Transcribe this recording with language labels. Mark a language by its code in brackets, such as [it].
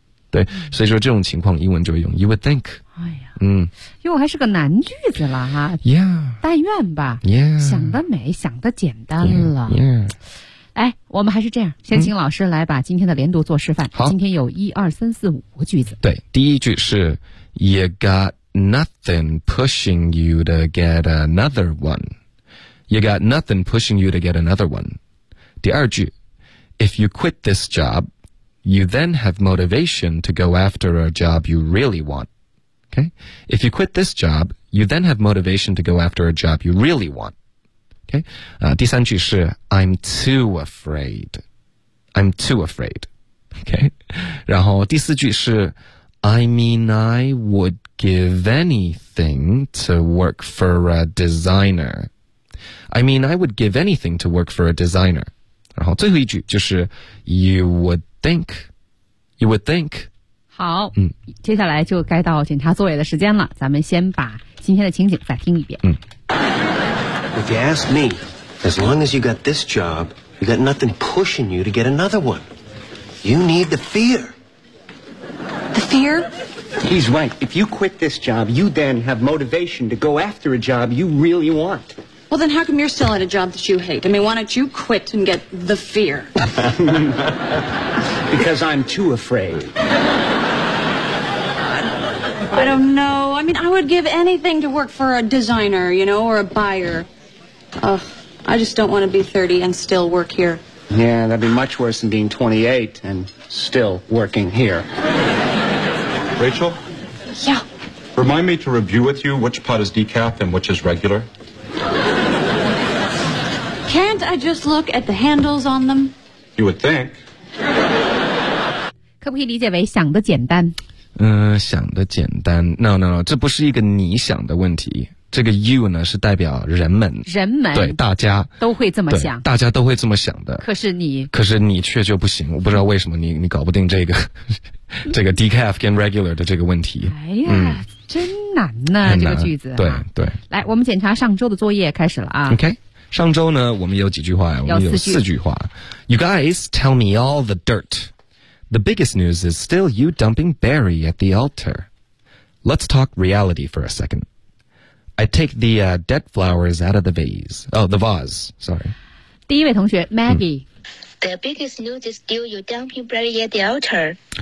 [zh] 对，所以说这种情况英文就会用 [en] you would think。 [zh] 哎呀，嗯，因为还是个难句子了哈。 [en] yeah， [zh] 但愿吧。 [en] yeah， [zh] 想得美，想得简单了。 [en] yeah， yeah。 [zh] 哎，我们还是这样，先请老师来把今天的连读做示范。好，今天有一二三四五个句子。对，第一句是 [en] you got nothing pushing you to get another one， you got nothing pushing you to get another one。 [zh] 第二句 [en] if you quit this jobYou then have motivation to go after a job you really want. Okay? If you quit this job, you then have motivation to go after a job you really want. Okay? [zh] 第三句是 [en] I'm too afraid. I'm too afraid. Okay? [zh] 然后第四句是 [en] I mean, I would give anything to work for a designer. I mean, I would give anything to work for a designer. [zh] 然后最后一句就是 [en] You would think. [zh] 好，嗯，接下来就该到检查作业的时间了。咱们先把今天的情景再听一遍。嗯。 [en] If you ask me, as long as you got this job, you got nothing pushing you to get another one. You need the fear. The fear? He's right. If you quit this job, you then have motivation to go after a job you really want. Well, then how come you're still at a job that you hate? I mean, why don't you quit and get the fear? Because I'm too afraid. I don't know. I mean, I would give anything to work for a designer, you know, or a buyer. Ugh, I just don't want to be 30 and still work here. Yeah, that'd be much worse than being 28 and still working here. Rachel? Yeah? Remind me to review with you which pot is decaf and which is regular. Can't I just look at the handles on them? You would think. [zh] 可不可以理解为想得简单？想得简单。 [en] No, [zh] 这不是一个你想的问题。这个 you 呢，是代表人们。人们。对，大家。都会这么想。大家都会这么想的。可是你却就不行。我不知道为什么你搞不定这个这个 decaf 跟 regular 的这个问题。哎呀。真难呢，难这个句子。对对。来，我们检查上周的作业开始了啊。 [en] OK。 [zh] 上周呢，我们有几句话，我们有四句话。 [en] You guys tell me all the dirt. The biggest news is still you dumping Barry at the altar. Let's talk reality for a second. I take the dead flowers out of the vase. Oh, the vase. Sorry. [zh] 第一位同学 Maggie.、 [en] The biggest news is still you dumping Barry at the altar.